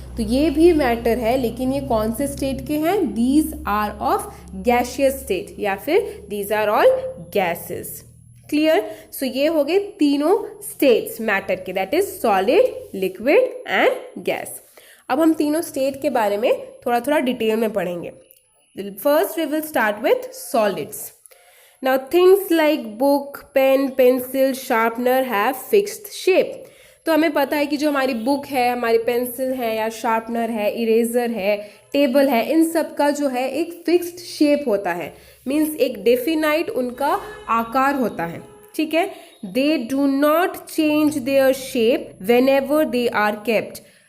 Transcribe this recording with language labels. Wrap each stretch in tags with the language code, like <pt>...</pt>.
<hi>तो ये भी मैटर है, लेकिन ये कौन से स्टेट के हैं?</hi> <en>these are of gaseous state,</en> <hi>या फिर</hi> <en>These are all gases. Clear?</en> <hi>सो ये हो गए तीनों स्टेट्स मैटर के,</hi> <en>That is solid, liquid and gas.</en> <hi>अब हम तीनों स्टेट के बारे में थोड़ा थोड़ा डिटेल में पढ़ेंगे।</hi> <en>First we will start with solids. Now things like book, pen, pencil, sharpener have fixed shape.</en> <hi>तो हमें पता है कि जो हमारी बुक है, हमारी पेंसिल है या शार्पनर है, इरेजर है, टेबल है, इन सब का जो है एक फिक्स्ड शेप होता है। मीन्स एक डेफिनाइट उनका आकार होता है, ठीक है।</hi> <en>They do not change their shape whenever they are kept.</en>